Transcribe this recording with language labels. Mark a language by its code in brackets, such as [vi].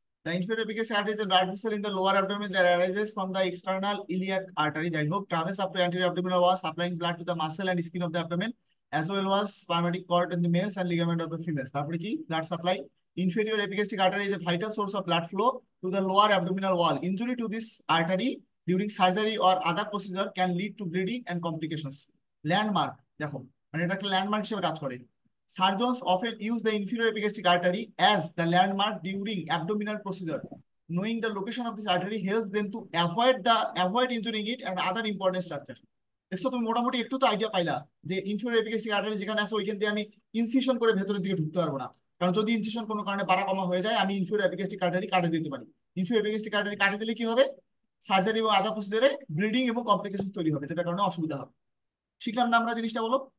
[en] The inferior epicondyle artery is a blood vessel in the lower abdomen that arises from the external iliac artery, [bn] যাই হোক, [en] travels up to anterior abdominal wall, supplying blood to the muscle and skin of the abdomen, as well as spermatic cord in the males and ligament of the females. [bn] তারপরে কি? [en] Blood supply. Inferior epigastric artery is a vital source of blood flow to the lower abdominal wall. Injury to this artery during surgery or other procedure can lead to bleeding and complications. [bn] Landmark, দেখো, মানে এটা একটা landmark হিসেবে কাজ করে। [en] Surgeons often use the inferior epigastric artery as the landmark during abdominal procedure. Knowing the location of this artery helps them to avoid injuring it and other important structure. [bn] দেখছো তুমি মোটামুটি একটু তো আইডিয়া পাইলা যে ইনফিরিয়র এপিগাস্ট্রিক আর্টারি যেখানে আছে ওইখান দিয়ে আমি ইনসিশন করে ভেতরের দিকে ঢুকতে পারবো না, কারণ যদি ইনসিশন কোনো কারণে বাড়া কমা হয়ে যায় আমি ইনফিরিয়র এপিগাস্ট্রিক আর্টারি কাটে দিতে পারি। ইনফিরিয়র এপিগাস্ট্রিক আর্টারি কাটে দিলে কি হবে? সার্জারি এবং আদার প্রসিজারে ব্লিডিং এবং কমপ্লিকেশন তৈরি হবে, যেটার কারণে অসুবিধা হবে। শিখলাম না আমরা জিনিসটা, বলো?